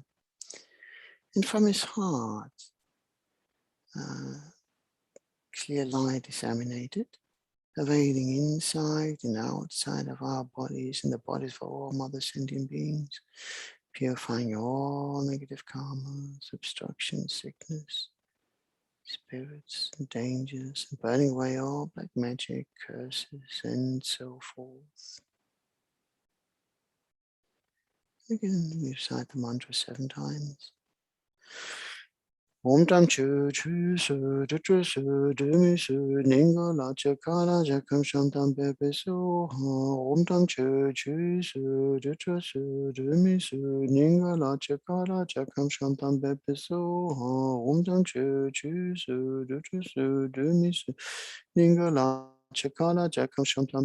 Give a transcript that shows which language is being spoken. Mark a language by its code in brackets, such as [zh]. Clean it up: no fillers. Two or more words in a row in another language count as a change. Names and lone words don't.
[en] And from his heart, clear light is emanated, pervading inside and outside of our bodies and the bodies of all mother sentient beings, purifying all negative karmas, obstruction, sickness, spirits and dangers, and burning away all black magic, curses, and so forth. Again, we recite the mantra 7 times. [sa] Om Tam Chu Chu Su Du Chu Su Du Mi Su Ninga La Cha Kala Jakam Sham Tam Pepe Su Om Tam Chu Chu Su Du Chu Su Du Mi Su Ninga La Cha Kala Jakam Sham Tam Pepe Su Om Tam Chu Chu Su Du Chu Su Du Mi Su Ninga La Chakala Jakam Shantam